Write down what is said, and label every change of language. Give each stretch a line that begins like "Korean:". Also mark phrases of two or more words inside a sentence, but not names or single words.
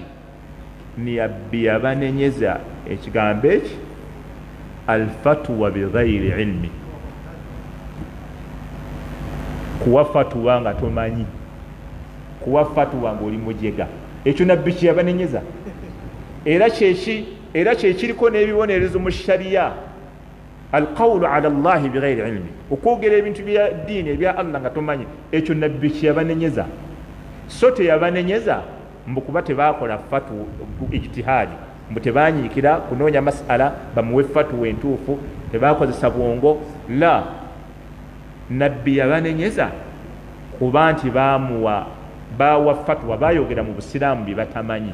Ganda: Nabbi yabanenyeza ekigambo eki
Arabic: الفتوى بغير علم,
Ganda: kuwa fatwa nga tomanyi, kuwa fatwa nga oli mujega. Ekyo nabbi kyeyabanenyeza. Era kyekiriko n'ebibonerezo mu shariya.
Arabic: القول على الله بغير علم,
Ganda: okwogera ebintu bya ddiini ebya Allah nga tomanyi, ekyo nabbi kyeyabanenyeza. So teyabanenyeza mbu kuba tebaakola fatwa ijtihadi, mbu tebanyiikira kunoonya masala bamuwe fatwa entuufu, tebaakozesa bwongo. La, nabbi yabanenyeza kuba nti bawa fatwa, bayogera mu busiraamu bye batamanyi.